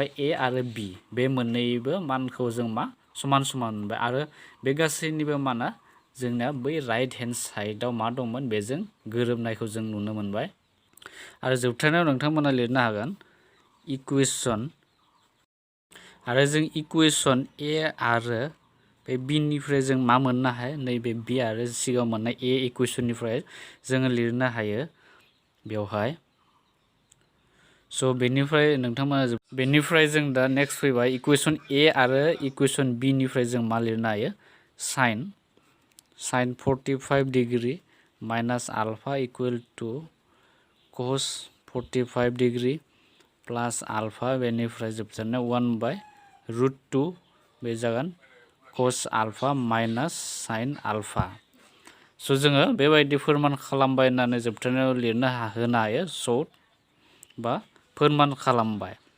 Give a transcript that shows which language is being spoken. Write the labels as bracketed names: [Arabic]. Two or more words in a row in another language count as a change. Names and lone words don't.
[Bodo] ए आरो बी बे मोननैबो मानखौ जों मा समान समान मोनबाय आरो बे गासैनिबो माना जोंना बै [English] right hand [Bodo] साइडआव मा दंमोन बेजों गोरोबनायखौ जों नुनो मोनबाय आरो जोबथारनायाव नोंथांमोना लिरनो हागोन इक्वेशन आरो जों इक्वेशन ए आरो बे बी निफ्राय जों मा मोननो हायो नैबे बी आरो सिगाङाव मोननाय ए इक्वेशननिफ्राय जोङो लिरनो हायो बेवहाय स' बेनिफ्राय नोंथांमोना बेनिफ्राय जों दा नेक्स्ट फैबाय इक्वेशन ए आरो इक्वेशन बी निफ्राय जों मा लिरनो हायो sin 45 [English] degree minus alpha equal to cos 45 degree plus alpha [Bodo] बेनिफ्राय जोबथारनायाव 1/√2 बे जागोन [English] cos alpha minus sin alpha [Bodo] स' जोङो बेबायदि फोरमान खालामबाय होननानै जोबथारनायाव लिरनो होनो हायो स' बा फोरमान खालामबाय